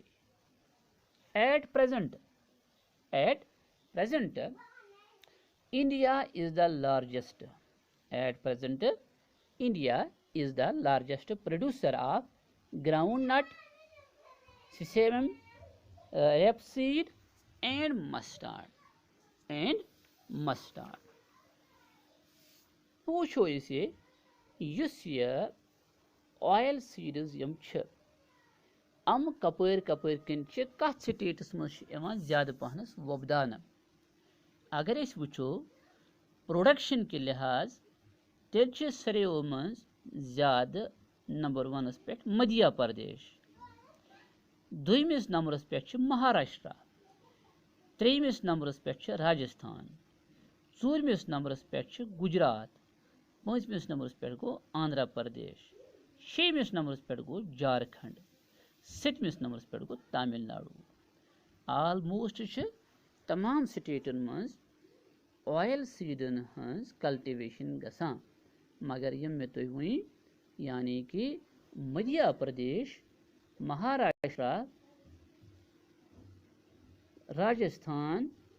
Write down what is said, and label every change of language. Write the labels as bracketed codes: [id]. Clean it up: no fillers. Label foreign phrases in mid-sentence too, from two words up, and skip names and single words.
[en] At present, India is the largest. Producer of groundnut, sesame, rapeseed, and mustard. [ks] पूछो इसे युस ये [en] oil seeds [ks] यम छ अम कपर कन कथ स्टेटस मज ज्यादा पहनस वोपदान अगर वो प्रोडक्शन [hi] के लिहाज [ks] तेल सरियों मज ज्यादा नंबर 1 पे मध्य प्रदेश, दुयमिस नंबरस पे महाराष्ट्र, त्रेयमिस नंबरस पे राजस्थान, चूरमिस नंबरस पे गुजरात, पांचमिस नंबरस पे गो आंध्र प्रदेश, शेमिस नंबरस पे गो झारखंड, सतमिस नंबरस पे गो तमिलनाडु। ऑलमोस्ट तमाम स्टेटन मज ऑयल सीडन हज कल्टिवेशन गसान मगर यम मे तुह वन यानी कि मध्य प्रदेश, महाराष्ट्र, राजस्थान